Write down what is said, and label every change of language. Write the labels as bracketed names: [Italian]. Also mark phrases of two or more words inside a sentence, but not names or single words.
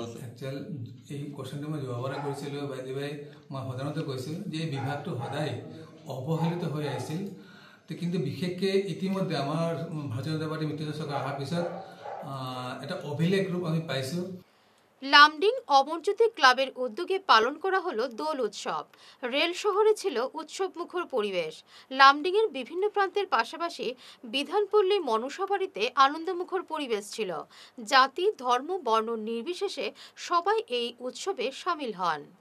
[Assamese] একচুৱেল এই কুৱেশ্যনটো মই যোৱাবাৰে কৰিছিলোঁ বাইদেউবাই, মই সাধাৰণতে কৈছোঁ যে এই বিভাগটো সদায় অৱহেলিত হৈ আহিছিল, কিন্তু বিশেষকৈ ইতিমধ্যে আমাৰ ভাৰতীয় জনতা পাৰ্টী মিত্ৰজোঁট চৰকাৰ অহাৰ পিছত এটা অভিলেখ ৰূপ আমি পাইছোঁ। [Bangla] লামডিং অমরজ্যোতি ক্লাবের উদ্যোগে পালন করা হলো দোল উৎসব। রেল শহরে ছিল উৎসব মুখর পরিবেশ। লামডিং এর বিভিন্ন প্রান্তের পাশাপাশি বিধানপল্লী মনসাবাড়িতে আনন্দমুখর পরিবেশ ছিল। জাতি, ধর্ম, বর্ণ নির্বিশেষে সবাই এই উৎসবে সামিল হন।